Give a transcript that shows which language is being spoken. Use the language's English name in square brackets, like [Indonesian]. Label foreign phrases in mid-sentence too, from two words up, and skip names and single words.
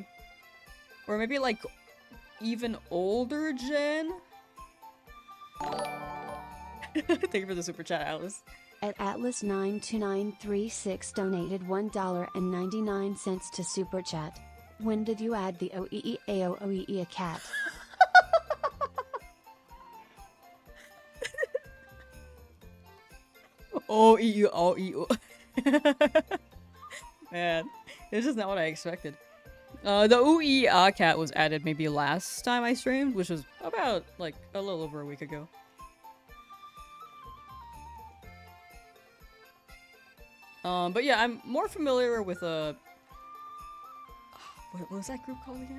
[English] Or maybe, like, even older gen? Thank you for the super chat, Alice. At Atlas92936 donated $1.99 to Super Chat. When did you add the OEEAOOEE a cat? O-E-U-O-E-U. Man, it's just not what I expected. The ooh cat was added maybe last time I streamed, which was about, like, a little over a week ago. But yeah, I'm more familiar with what was that group called again?